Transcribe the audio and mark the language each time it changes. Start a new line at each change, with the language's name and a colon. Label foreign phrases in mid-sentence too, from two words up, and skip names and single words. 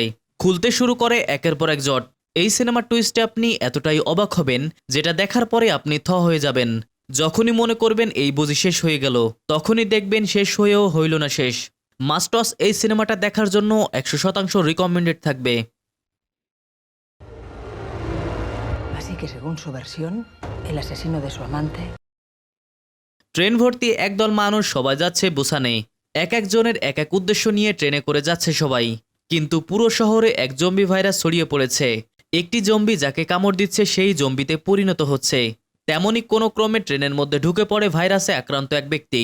Bangla: খুলতে শুরু করে একের পর এক জট। এই সিনেমার টুইস্টে আপনি এতটাই অবাক হবেন, যেটা দেখার পরে আপনি থ হয়ে যাবেন। যখনই মনে করবেন এই বুঝি শেষ হয়ে গেল, তখনই দেখবেন শেষ হয়েও হইল না শেষ। মাস্টস এই সিনেমাটা দেখার জন্য 100% রিকমেন্ডেড থাকবে।
Spanish: Así que según su versión, el asesino de su amante...
Bangla: ট্রেন ভর্তি একদল মানুষ সবাই যাচ্ছে বুসানে। এক একজনের এক এক উদ্দেশ্য নিয়ে ট্রেনে করে যাচ্ছে সবাই। কিন্তু পুরো শহরে এক জম্বি ভাইরাস ছড়িয়ে পড়েছে। একটি জম্বি যাকে কামড় দিচ্ছে সেই জম্বিতে পরিণত হচ্ছে। তেমনই কোনো ক্রমে ট্রেনের মধ্যে ঢুকে পড়ে ভাইরাসে আক্রান্ত এক ব্যক্তি।